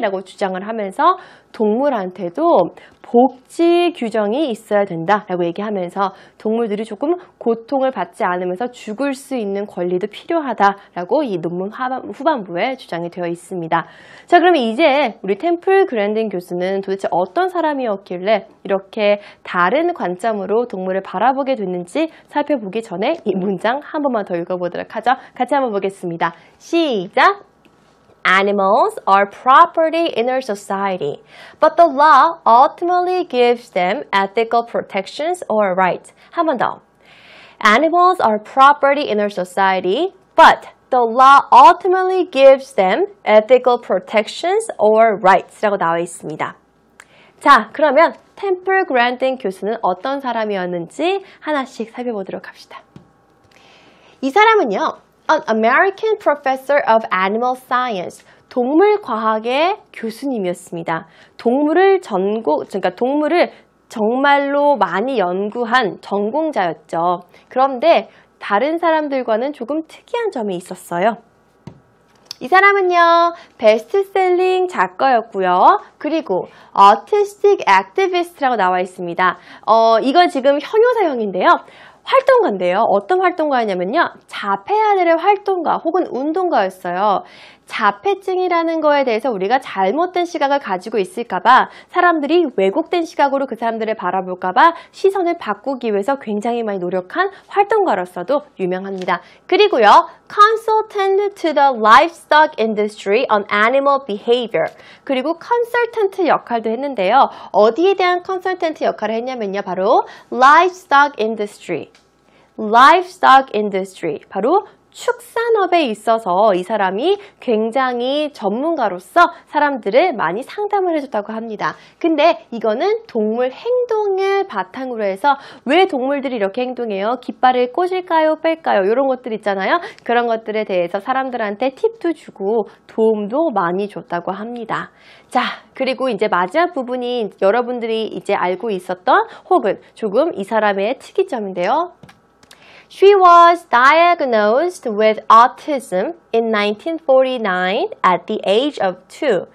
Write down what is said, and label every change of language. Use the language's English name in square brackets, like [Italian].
[Korean] 라고 주장을 하면서 동물한테도 복지 규정이 있어야 된다라고 얘기하면서 동물들이 조금 고통을 받지 않으면서 죽을 수 있는 권리도 필요하다라고 이 논문 후반부에 주장이 되어 있습니다. 자, 그러면 이제 우리 템플 그랜딘 교수는 도대체 어떤 사람이었길래 이렇게 다른 관점으로 동물을 바라보게 됐는지 살펴보기 전에 이 문장 한 번만 더 읽어보도록 하죠. 같이 한번 보겠습니다. 시작! [English] Animals are property in our society, but the law ultimately gives them ethical protections or rights. [Korean] 한 번 더. [English] Animals are property in our society, but the law ultimately gives them ethical protections or rights. [Korean] 라고 나와 있습니다. 자, 그러면 템플 그랜딩 교수는 어떤 사람이었는지 하나씩 살펴보도록 합시다. 이 사람은요, [English] an American professor of animal science, [Korean] 동물과학의 교수님이었습니다. 그러니까 동물을 정말로 많이 연구한 전공자였죠. 그런데 다른 사람들과는 조금 특이한 점이 있었어요. 이 사람은요, 베스트셀링 작가였고요. 그리고 Artistic Activist라고 나와 있습니다. 이건 지금 형용사형인데요. 활동가인데요. 어떤 활동가였냐면요. 자폐아들의 활동가 혹은 운동가였어요. 자폐증이라는 거에 대해서 우리가 잘못된 시각을 가지고 있을까봐 사람들이 왜곡된 시각으로 그 사람들을 바라볼까봐 시선을 바꾸기 위해서 굉장히 많이 노력한 활동가로서도 유명합니다. 그리고요. [English] Consultant to the livestock industry on animal behavior. [Korean] 그리고 컨설턴트 역할도 했는데요. 어디에 대한 컨설턴트 역할을 했냐면요. 바로 [English] livestock industry. livestock industry. [Korean] 바로 축산업에 있어서 이 사람이 굉장히 전문가로서 사람들을 많이 상담을 해줬다고 합니다. 근데 이거는 동물 행동을 바탕으로 해서 왜 동물들이 이렇게 행동해요? 깃발을 꽂을까요? 뺄까요? 이런 것들 있잖아요. 그런 것들에 대해서 사람들한테 팁도 주고 도움도 많이 줬다고 합니다. 자, 그리고 이제 마지막 부분이 여러분들이 이제 알고 있었던 혹은 조금 이 사람의 특이점인데요. [English] She was diagnosed with autism in 1949 at the age of 2.